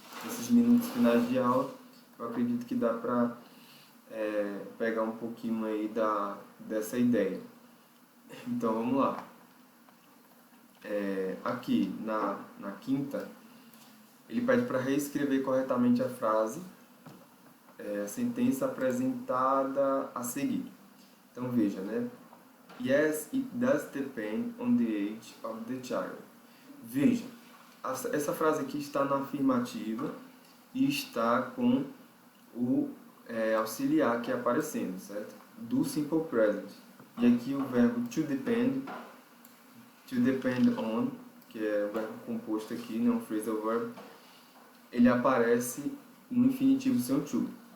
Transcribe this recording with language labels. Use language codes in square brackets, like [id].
[pt] Nesses minutos finais de aula, eu acredito que dá para pegar um pouquinho aí dessa ideia. Então vamos lá. Aqui na quinta, ele pede para reescrever corretamente a frase, a sentença apresentada a seguir. Então veja, né? [en] Yes, it does depend on the age of the child. [pt] Veja, essa frase aqui está na afirmativa e está com o auxiliar aqui aparecendo, certo? Do simple present. E aqui o verbo to depend on, que é o verbo composto aqui, né, um phrasal verb, ele aparece no infinitivo sem to.